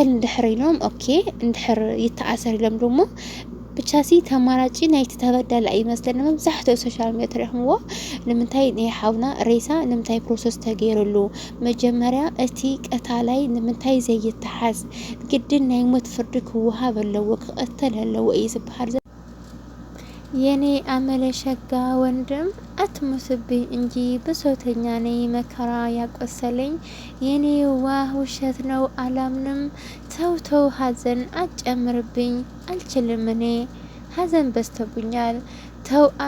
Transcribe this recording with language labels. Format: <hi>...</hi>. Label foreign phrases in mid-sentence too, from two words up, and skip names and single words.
<ti>እንድሕር ኢሎም ኦኬ እንድሕር ይተኣሰር ኢሎም ደሞ ብቻሲ ተማራጪ ናይቲ ተበዳላይ ይመስለኒ መብዛሕትኡ ሶሻል ሚድያ ትሪእኽምዎ ንምንታይ ናይ ሓውና ሬሳ ንምንታይ ፕሮሰስ ተገይሩሉ መጀመርያ እቲ ቀታላይ ንምንታይ ዘይተሓዝ ግድን ናይ ሞት ፍርዲ ክወሃብ ኣለዎ ክቕተል ኣለዎ እዩ ዝባሃል</ti> <am>የኔ አመለሸጋ ወንድም አትሙትብኝ እንጂ ብሶተኛ ነኝ መከራ ያቆሰለኝ የኔ ዋህ ውሸት ነው አላምንም ተው ሀዘን አጨምርብኝ አልችልም እኔ ሀዘን በዝቶብኛል ተው</am>